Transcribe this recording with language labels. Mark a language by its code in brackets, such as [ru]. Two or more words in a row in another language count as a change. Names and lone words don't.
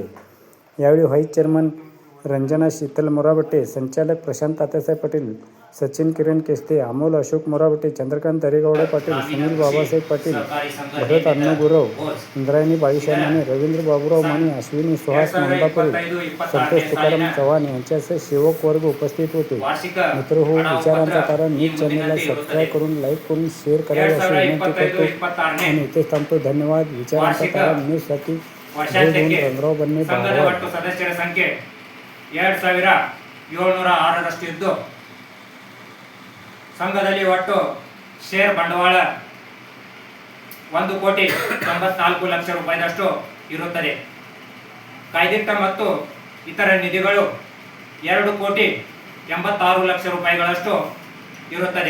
[mr] यावेळी व्हाईस चेअरमन रंजना शीतल मोराबटे, संचालक प्रशांत तात्यासाहेब पाटील, सचिन किरण केस्ते, अमोल अशोक मोराबटे, चंद्रकांत दरेगौडे पाटील, सुनील बाबासाहेब पाटील, भरत अण्णू गुरव, इंद्रायणी बाळीसाहेब माने, रवींद्र बाबूराव माने, अश्विनी सुहास नंदापुरे, संतोष तुकाराम चव्हाण यांच्यासह सेवक वर्ग उपस्थित होते. मित्रहो, विचारांचा तारा न्यूज चॅनलला सबस्क्राईब करून, लाईक करून, शेअर करावे अशी विनंती करतो आणि इथेच थांबतो. धन्यवाद. विचारांचा तारा न्यूजसाठी रंगराव बन्ने, [kn] ಸದಸ್ಯರ ಸಂಖ್ಯೆ 2,706 ಇದ್ದು ಸಂಘದಲ್ಲಿ ಒಟ್ಟು ಶೇರ್ ಬಂಡವಾಳ 1,94,00,000 ರೂಪಾಯಿದಷ್ಟು ಇರುತ್ತದೆ. ಕಾಯ್ದಿಟ್ಟ ಮತ್ತು ಇತರ ನಿಧಿಗಳು 2,86,00,000 ರೂಪಾಯಿಗಳಷ್ಟು ಇರುತ್ತದೆ.